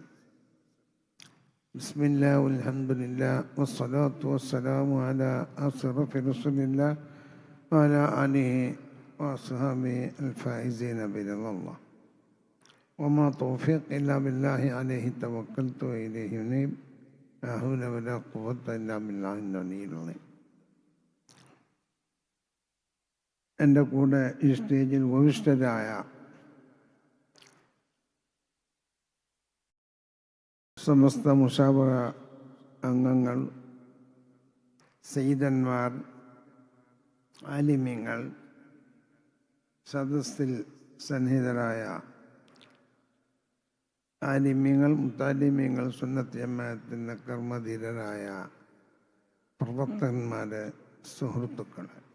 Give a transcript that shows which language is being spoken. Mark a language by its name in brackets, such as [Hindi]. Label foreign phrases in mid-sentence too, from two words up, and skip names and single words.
[Arabic] بسم الله والحمد لله والصلاة والسلام على أشرف رسول الله وعلى آله وأصحابه الفائزين برضا الله. وما توفيق إلا بالله عليه توكلت وإليه أنيب. لا حول ولا قوة إلا بالله العلي العظيم. [Malayalam] എൻ്റെ കൂടെ ഈ സ്റ്റേജിൽ ഉപവിഷ്ടരായ സമസ്ത മുശാവറ അംഗങ്ങൾ, സയ്യിദന്മാർ, ആലിമ്യങ്ങൾ, സദസ്സിൽ സന്നിഹിതരായ ആലിമ്യങ്ങൾ, മുത്താലിമ്യങ്ങൾ, സുന്നത്ത് ജമാഅത്തിൻ്റെ കർമ്മധീരരായ പ്രവർത്തകന്മാരെ, സുഹൃത്തുക്കളെ,